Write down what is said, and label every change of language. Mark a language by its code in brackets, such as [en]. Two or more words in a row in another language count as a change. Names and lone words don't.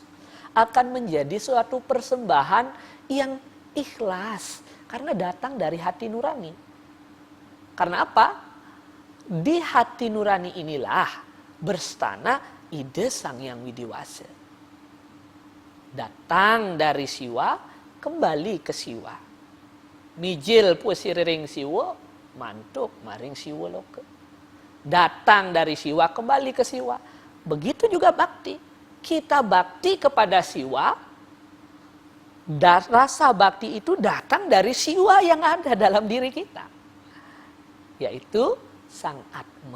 [id] Akan menjadi suatu persembahan yang ikhlas. Karena datang dari hati nurani. Karena apa? Di hati nurani inilah berstana ide Sang Hyang Widiwasa. Datang dari siwa, kembali ke siwa. [ban] Mijil pusiriring siwa, mantuk maring siwa loka. [id] Datang dari siwa, kembali ke siwa. Begitu juga bakti. Kita bakti kepada siwa, rasa bakti itu datang dari siwa yang ada dalam diri kita. Yaitu Sang Atma.